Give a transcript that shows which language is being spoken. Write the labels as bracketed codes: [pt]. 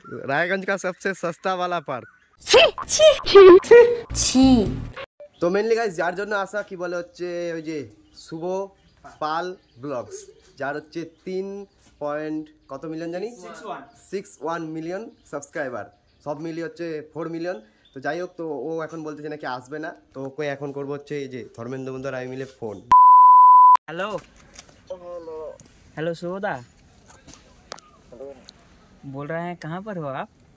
[hi] রায়গঞ্জ का सबसे सस्ता वाला पार्क। [bn] তো মেনলি গাইস যার জন্য আসা, কি বলে হচ্ছে ওই যে শুভ পাল ব্লগস, যার হচ্ছে 3 কত মিলিয়ন জানি, 61 মিলিয়ন সাবস্ক্রাইবার, সব মিলিয়ে হচ্ছে 4 মিলিয়ন। তো যাই হোক, তো ও এখন বলতেছে নাকি আসবে না। তো ওকে এখন করবো হচ্ছে এই যে ধর্মেন্দ্র বন্ধু আর আমি মিলে ফোন। [hi] हेलो हेलो सुबोदा, बोल रहे हैं कहाँ पर हो आप?